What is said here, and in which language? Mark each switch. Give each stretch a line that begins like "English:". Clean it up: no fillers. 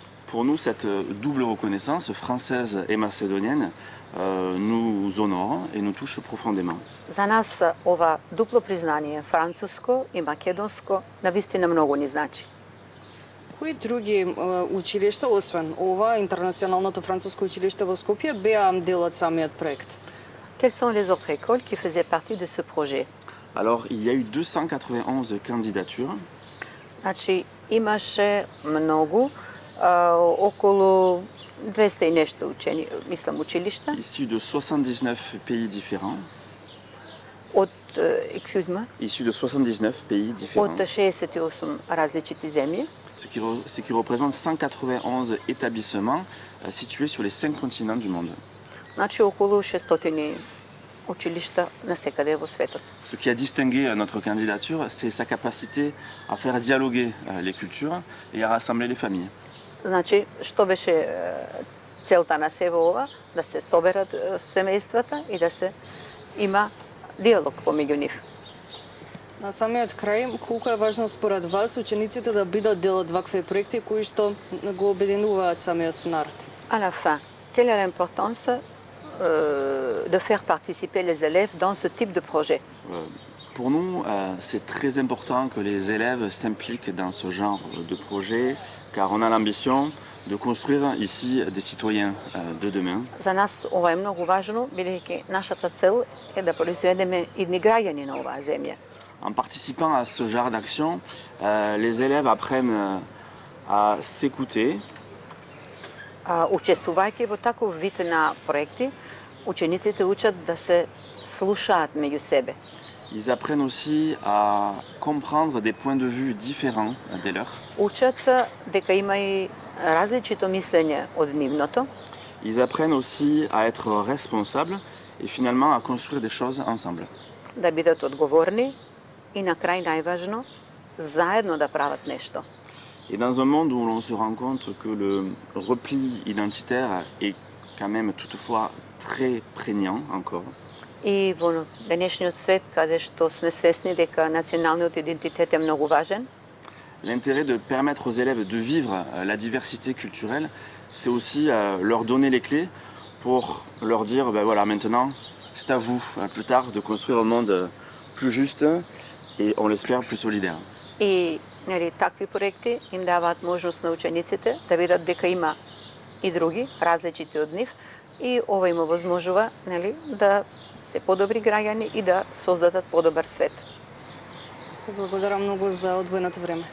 French: Pour nous, cette double reconnaissance française et macédonienne nous honore et nous touche profondément.
Macedonian: За нас ова дупло признание, француско и македонско, навистина многу ни значи. Кои други училишта, освен ова, Интернационалното француско училиште во Скопје, беа дел од самиот проект?
French: Quelles sont les autres écoles qui faisaient partie de ce projet? Alors, il y a eu 291 candidatures.
Macedonian: Значи, имаше многу, околу 200 и нешто учени, мислам, училишта
French: Issus de 79 pays différents.
Macedonian: од,
French: Issus de 79 pays différents.
Macedonian: од 68 различити земји,
French: Ce qui représente 191 établissements situés sur les 5 continents du monde.
Macedonian: значи околу 600 училишта насекаде во светот.
French: Ce qui a distingué notre candidature, c'est sa capacité à faire dialoguer les cultures et à rassembler les familles.
Macedonian: Значи, што беше целта на сево ова? Да се соберат семејствата и да се има диалог помеѓу нив. На самиот крај, колку е важно според вас учениците да бидат дел од вакви проекти кои што го обединуваат самиот народ?
French: À la fin, quelle est l'importance de faire participer les élèves dans ce type de projet? Pour nous, c'est très important que les élèves s'impliquent dans ce genre de projet, car on a l'ambition de construire ici des citoyens de demain.
Macedonian: За нас ова е многу важно, бидејќи нашата цел е да произведеме идни граѓани на оваа земја.
French: En participant à ce genre d'action, les élèves apprennent à s'écouter,
Macedonian: Учествувајќи во таков вид на проекти, учениците учат да се слушаат меѓу себе.
French: ils apprennent aussi à comprendre des points de vue différents des leurs.
Macedonian: Учат дека има и различито мислење од нивното.
French: Ils apprennent aussi à être responsables et finalement à construire des choses ensemble.
Macedonian: Да бидат одговорни и на крај најважно, заедно да прават нешто.
French: Et dans un monde où l'on se rend compte que le repli identitaire est quand même toutefois très prégnant encore,
Macedonian: И во денешниот свет, каде што сме свесни дека националниот идентитет е многу важен,
French: l'intérêt de permettre aux élèves de vivre la diversité culturelle, c'est aussi leur donner les clés pour leur dire, ben voilà, maintenant, c'est à vous, plus tard, de construire un monde plus juste et, on l'espère, plus solidaire.
Macedonian: и нели такви проекти им даваат можност на учениците да видат дека има и други, различити од нив, и ова им овозможува нели да се подобри граѓани и да создадат подобар свет. Благодарам многу за одвоеното време.